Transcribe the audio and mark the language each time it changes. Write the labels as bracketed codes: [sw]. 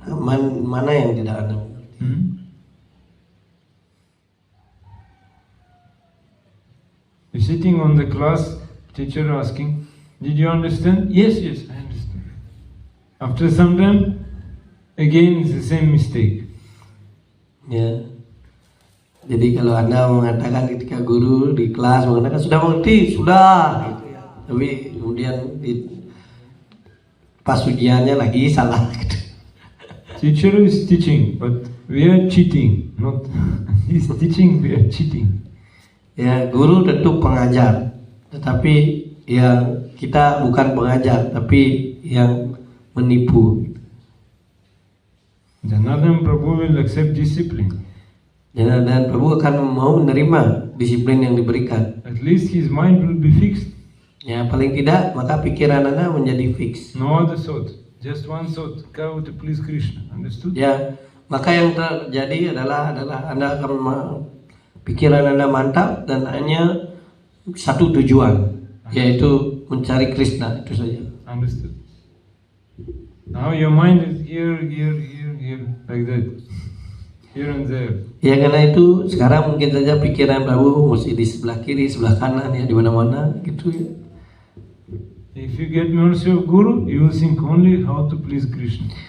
[id] Mana yang tidak Anda mengerti? [en] You're sitting on the class, teacher asking, did you understand? Yes, I understand. After some time, again it's the same mistake. [id] Ya. Jadi kalau Anda mengatakan ketika guru di kelas mengatakan sudah mengerti, sudah, gitu ya. Tapi kemudian pas ujiannya lagi salah. Gitu. [en] Teacher is teaching, but we are cheating. Not he's teaching, we are cheating. [id] Ya, guru tentu pengajar, tetapi yang kita bukan pengajar, tapi yang menipu. [en] Janardhan Prabhu will accept discipline. [id] Dan Prabhu akan mau menerima disiplin yang diberikan. [en] At least his mind will be fixed. [id] Ya, paling tidak maka pikiran Anda menjadi fix. [en] No other thought, just one thought, go to please Krishna. Understood? [id] Ya, maka yang terjadi adalah Anda akan pikiran Anda mantap dan hanya satu tujuan, yaitu mencari Krishna, itu saja. [en] Understood. Now your mind is here, like that. Here and there. [id] Ya karena itu sekarang mungkin saja pikiran Prabhu mesti di sebelah kiri, sebelah kanan ya, di mana-mana gitu ya. [en] If you get mercy of Guru, you will think only how to please Krishna.